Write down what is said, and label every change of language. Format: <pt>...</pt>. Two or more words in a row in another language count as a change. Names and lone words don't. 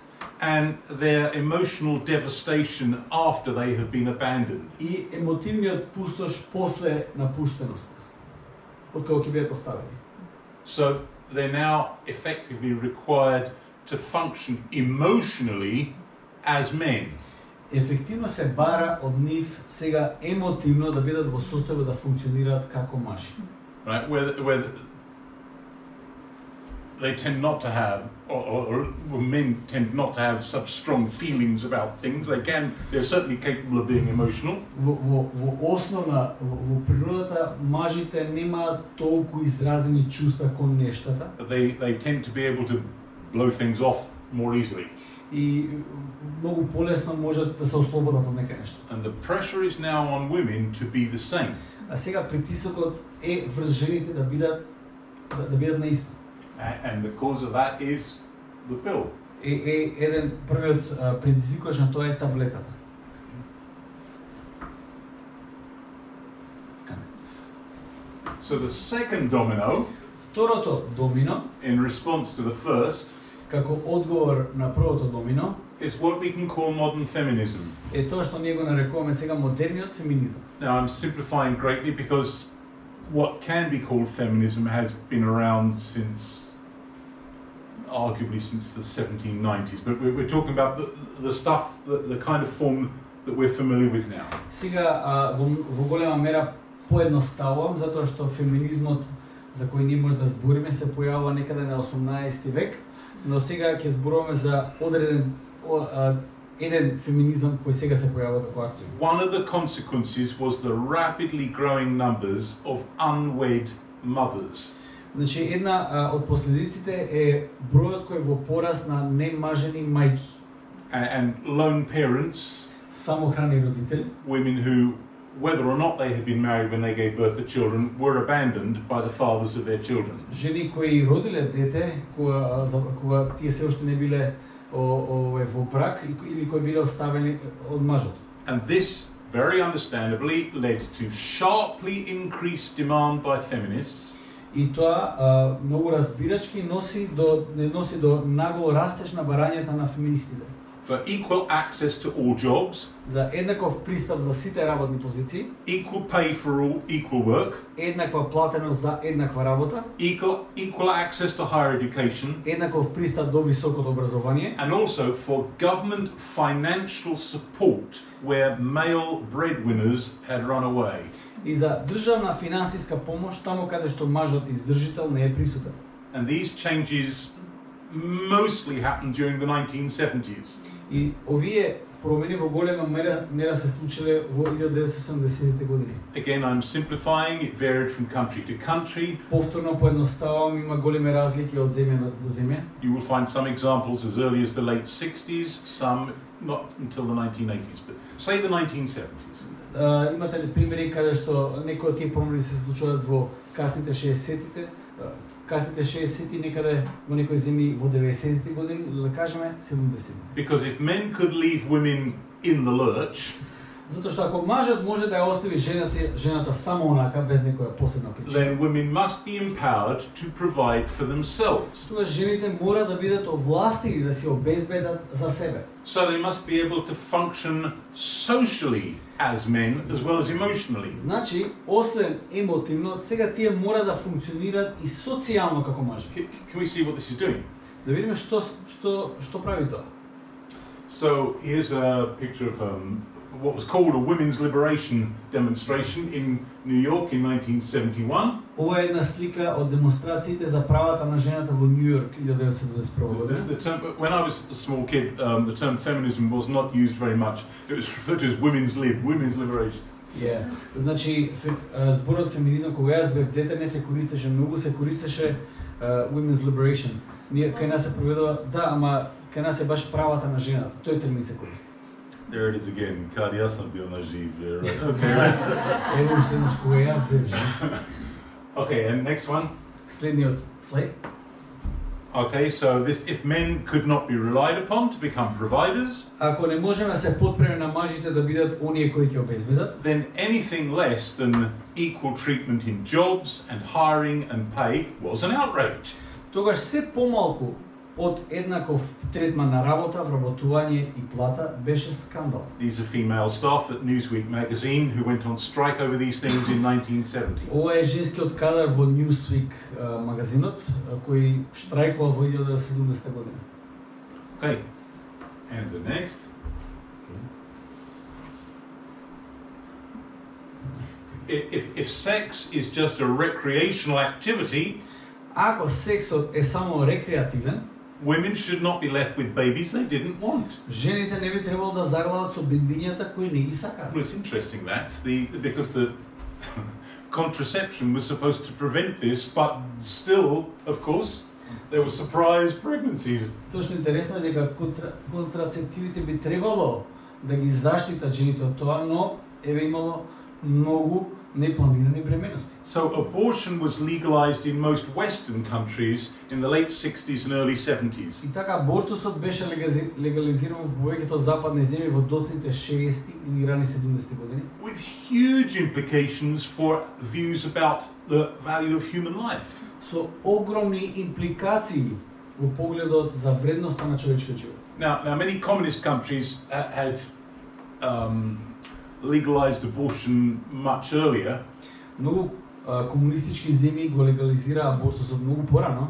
<en>and their emotional devastation after they have been abandoned.</en> <mk>и емотивниот пустош после напуштеноста, откако ќе бидат оставени.</mk> <en>So they're now effectively required to function emotionally as men.</en> <mk>Ефективно се бара од нив сега емотивно да бидат во состојба да функционираат како мажи.</mk> <en>Right, where they tend not to have, or men tend not to have such strong feelings about things. They're certainly capable of being emotional.</en> <mk>Во основна, во природата, мажите немаат толку изразени чувства кон нештата.</mk> <en>They tend to be able to blow things off more easily.</en> <mk>И многу полесно можат да се ослободат од нека нешто.</mk> <en>And the pressure is now on women to be the same.</en> <mk>А сега притисокот е врз жените да бидат наисто.</mk> <en>And the cause of that is the pill.</en> <mk>Еден првиот предизвикувач на тоа е таблетата.</mk> <en>So the second domino,</en> <mk>Второто домино,</mk> <en>in response to the first,</en> <mk>како одговор на првото домино,</mk> <en>is what we can call modern feminism.</en> <mk>е тоа што ние го нарекуваме сега модерниот феминизам.</mk> <en>Now I'm simplifying greatly because what can be called feminism has been around arguably since the 1790s, but we're talking about the stuff, the kind of form that we're familiar with now.</en> <mk>Сега во голема мера поедноставувам затоа што феминизмот за кој ние може да збориме се појавува некаде на 18 век, но сега ќе зборуваме за одреден еден феминизам кој сега се појавува како активен.</mk> <en>One of the consequences was the rapidly growing numbers of unwed mothers.</en> <mk>Значи една од последиците е бројот кој е во пораст на немажени мајки,</mk> <en>And lone parents,</en> <mk>самохрани родители,</mk> <en>women who, whether or not they had been married when they gave birth to children, were abandoned by the fathers of their children.</en> <mk>жени кои родиле дете кога тие се уште не биле во брак или кои биле оставени од мажот.</mk> <en>And this, very understandably, led to sharply increased demand by feminists.</en> <mk>И тоа многу разбирачки носи до нагло растеж на барањата на феминистите.</mk> <en>For equal access to all jobs,</en> <mk>За еднаков пристап за сите работни позиции,</mk> <en>equal pay for all equal work,</en> <mk>еднаква платеност за еднаква работа,</mk> <en>equal access to higher education,</en> <mk>еднаков пристап до високото образование,</mk> <en>and also for government financial support where male breadwinners had run away.</en> <mk>и за државна финансиска помош таму каде што мажот издржител не е присутен.</mk> <en>And these changes mostly happened during the 1970s.</en> <mk>И овие промени во голема мера се случиле во 1970-те години.</mk> <en>Again, I'm simplifying, it varied from country to country.</en> <mk>Повторно поедноставувам, има големи разлики од земја до земја.</mk> <en>You will find some examples as early as the late 60s, some not until the 1980s, but say the 1970s.</en> <mk>Имате ли примери каде што некои од тие промени се случуваат во касните 60-тите, касните 60-ти, некаде во некои земји во 90-ти години, да кажеме 70-ти.</mk> <en>Because if men could leave women in the lurch,</en> <mk>Затоа што ако мажот може да ја остави жената само онака без некоја посебна причина,</mk> <en>then women must be empowered to provide for themselves.</en> <mk>тогаш жените мора да бидат овластени да се обезбедат за себе.</mk> <en>So they must be able to function socially as men as well as emotionally.</en> <mk>Значи, освен емотивно, сега тие мора да функционираат и социјално како мажи.</mk> <en>Can we see what this is doing?</en> <mk>Да видиме што прави тоа.</mk> <en>So here's a picture of what was called a women's liberation demonstration in New York in 1971.</en> <mk>Ова е една слика од демонстрациите за правата на жената во Нью Йорк 1971 година.</mk> <en>When I was a small kid, the term feminism was not used very much. It was referred to as women's liberation.</en> <mk>Значи зборот феминизам кога јас бев дете не се користеше многу, се користеше</mk> <en>women's liberation.</en> <mk>Ние кај нас се преведува, да, ама кај нас е баш правата на жената. Тој термин се користи.</mk> <en>There it is again.</en> <mk>Кад јас сум бил на жив,</mk> <en>right? Okay, right.</en> <mk>Ево уште еднаш кога јас бев жив.</mk> <en>Okay, and next one.</en> <mk>Следниот слайд.</mk> <en>Okay, so this if men could not be relied upon to become providers,</en> <mk>Ако не можеме да се подпреме на мажите да бидат оние кои ќе обезбедат,</mk> <en>then anything less than equal treatment in jobs and hiring and pay was an outrage.</en> <mk>тогаш се помалку од еднаков третман на работа, вработување и плата беше скандал.</mk> <en>These are female staff at Newsweek magazine who went on strike over these things in 1970.</en> <mk>Ова е женскиот кадар во Newsweek магазинот кој штрајкувал во 1970 година.</mk> <en>Okay, and the next. If sex is just a recreational activity,</en> <mk>Ако сексот е само рекреативен,</mk> <en>women should not be left with babies they didn't want.</en> <mk>жените не би требало да заглават со бебињата кои не ги сакаат.</mk> <en>Well, it's interesting that because the contraception was supposed to prevent this, but still, of course, there were surprise pregnancies.</en> <mk>Точно интересно е дека контрацептивите би требало да ги заштитат жените од тоа, но еве имало многу непланирани бременности.</mk> <en>So abortion was legalized in most Western countries in the late 60s and early 70s.</en> <mk>И така абортусот беше легализиран во повеќето западни земји во доцните 60 или рани 70 години,</mk> <en>With huge implications for views about the value of human life.</en> <mk>со огромни импликации во погледот за вредноста на човечкиот живот.</mk> <en>Now many communist countries had legalized abortion much earlier,</en> <mk>Многу комунистички земји го легализираа абортусот многу порано,</mk>